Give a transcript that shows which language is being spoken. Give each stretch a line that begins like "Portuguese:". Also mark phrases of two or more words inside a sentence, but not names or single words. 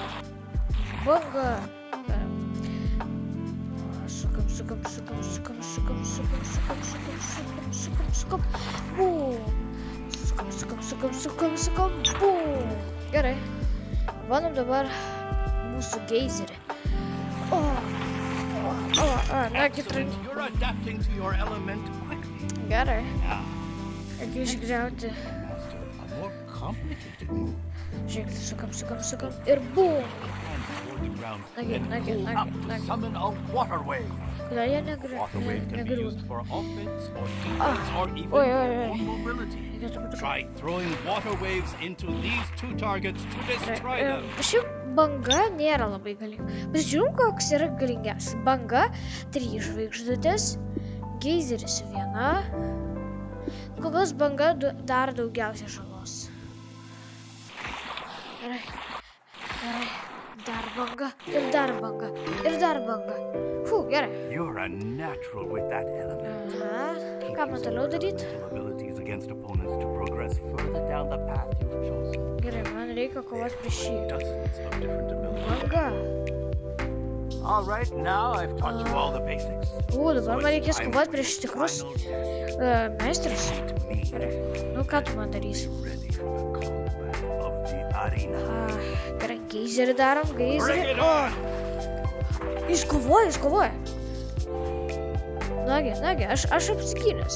Lithuanian: Sukam. Bum. Gerai. Bandom dabar mūsų geizerį.
English: Excellent. You're adapting to your element quickly.
Lithuanian: Gerai.
English: Now,
Lithuanian: Reikia išgriauti.
English: master a more complicated move.
Lithuanian: Žiūrėk, sukam. Ir bum.
English: Hands toward the ground Nugget. and pull up to summon a water wave.
Lithuanian: Kodėl jie
English: Water wave can be used
Lithuanian: negriūna?
English: for offense or defense or even
Lithuanian: Oi.
English: your own mobility. Try throwing water waves into these two targets to destroy them.
Lithuanian: Šiaip banga nėra labai galinga. Pasižiūrim, koks yra galingiausias. Banga 3 žvaigždutės, geizeris 1, Kol kas banga dar daugiausiai žalos. Gerai. Gerai. Dar banga. Ir dar banga. Ir dar banga. Gerai.
English: You're a natural with that element.
Lithuanian: Aha. Ką man toliau daryti?
English: Abilities against opponents to progress further down the path you've chosen.
Lithuanian: Gerai, man reikia kovoti prieš šį.
English: Dozens of different abilities.
Lithuanian: Banga.
English: All right, now I've taught you all the basics.
Lithuanian: Dabar man reikės kovoti prieš tikrus meistrus. Gerai. Nu, ką tu man darysi? Gerai, geizerį darom, geizerį. Jis kovoja. Nagi, aš apsikynęs.